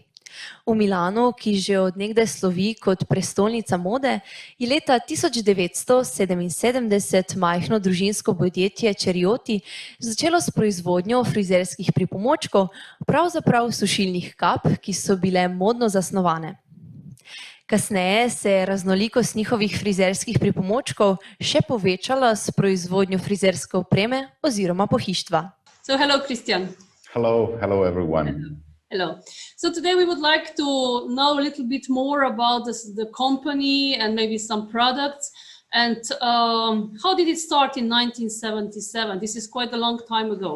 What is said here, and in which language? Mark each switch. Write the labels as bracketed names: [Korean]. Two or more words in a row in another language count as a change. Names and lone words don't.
[Slovenian] V Milanu, ki že od nekdaj slovi kot prestolnica mode, je leta 1977 majhno družinsko podjetje Čerioti začelo s proizvodnjo frizerskih pripomočkov, pravzaprav sušilnih kap, ki so bile modno zasnovane. Kasneje se je raznolikost njihovih frizerskih pripomočkov še povečala s proizvodnjo frizerske opreme oziroma pohištva. [English] So hello, Christian. Hello everyone. Hello. So today we would like to know a little bit more about the company and maybe some products. And how did it start in 1977? This is quite a long time ago.